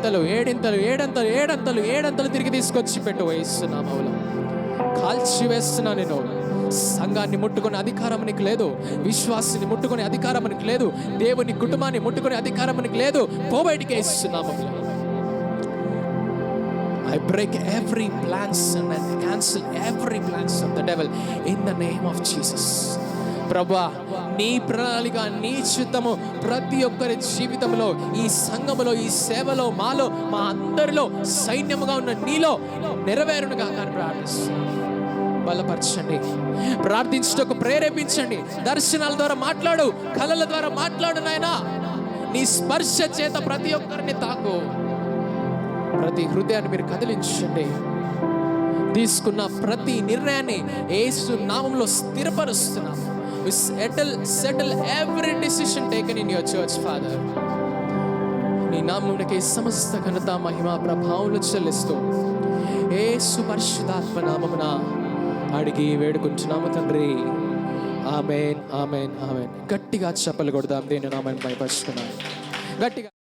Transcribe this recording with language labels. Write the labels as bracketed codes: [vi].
[te] 7 తిరిగి తీసుకొచ్చి పెట్టు యేసు నామములో. కాల్చి వేస్తున్నా నేను. సంఘాన్ని ముట్టుకునే అధికారం నీకు లేదు. విశ్వాసాన్ని ముట్టుకునే అధికారం నీకు లేదు. దేవుని కుటుంబాన్ని ముట్టుకునే అధికారం నీకు లేదు. పోబయటికి యేసు నామములో. [en] I break every plans and I cancel every plans of the devil in the name of Jesus. [te] ప్రభువా, నీ ప్రణాళిక, నీ చిత్తము ప్రతి ఒక్కరి జీవితంలో, ఈ సంఘములో, ఈ సేవలో, మాలో, మా అందరిలో సైన్యముగా ఉన్న నీలో నెరవేరునుగా కానీ ప్రార్థిస్తున్నాను. బలపరచండి, ప్రార్థించటకు ప్రేరేపించండి. దర్శనాల ద్వారా మాట్లాడు, కళల ద్వారా మాట్లాడు నాయనా. నీ స్పర్శ చేత ప్రతి ఒక్కరిని తాకు. ప్రతి హృదయాన్ని మీరు కదిలించండి. తీసుకున్న ప్రతి నిర్ణయాన్ని యేసు నామములో స్థిరపరుస్తున్నాం. [en] We settle every decision taken in your church, Father. [te] నీ నామమునకే సమస్త ఘనత మహిమ ప్రభావములు చెల్లిస్తూ యేసు పరిశుద్ధాత్మ నామమున అడిగి వేడుకుంటున్నాము తండ్రి. ఆమేన్, ఆమేన్, ఆమేన్. గట్టిగా చప్పలు కొడదాం, దేని నామాన్ని భయపరుచుకున్నాం గట్టిగా.